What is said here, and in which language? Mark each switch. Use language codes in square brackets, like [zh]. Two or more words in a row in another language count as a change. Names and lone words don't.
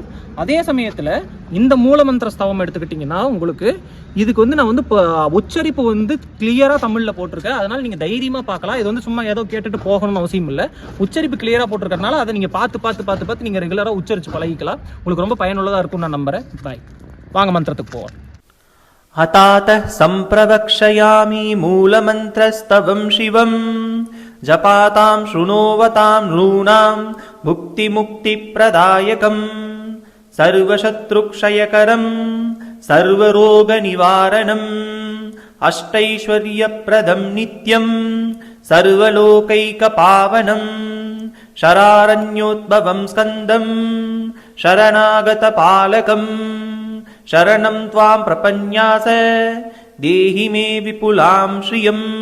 [ta] அதே சமயத்தில் இந்த மூல மந்திர ஸ்தவம் எடுத்துக்கிட்டிங்கன்னா உங்களுக்கு இதுக்கு வந்து நான் வந்து இப்போ உச்சரிப்பு வந்து கிளியராக தமிழில் போட்டிருக்கேன். அதனால் நீங்கள் தைரியமாக பார்க்கலாம். இது வந்து சும்மா ஏதோ கேட்டுட்டு போகணும்னு அவசியம் இல்லை. உச்சரிப்பு கிளியராக போட்டிருக்கறனால அதை நீங்கள் பார்த்து நீங்கள் ரெகுலராக உச்சரித்து பழகிக்கலாம். உங்களுக்கு ரொம்ப பயனுள்ளதாக இருக்கும்னு நான் நம்புகிறேன். பாய். வாங்க மந்திரத்துக்கு போவோம். [sa] हतातः सम्प्रवक्ष्यामि मूलमन्त्रस्तवं शिवं जपातां शृणोवतां नॄणां भुक्तिमुक्तिप्रदायकं सर्वशत्रुक्षयकरं सर्वरोगनिवारणम् अष्टैश्वर्यप्रदं नित्यं सर्वलोकैकपावनं शरारण्योद्भवं स्कन्दं शरणागतपालकम् शरणं त्वां प्रपन्यास देहि मे विपुलां श्रियं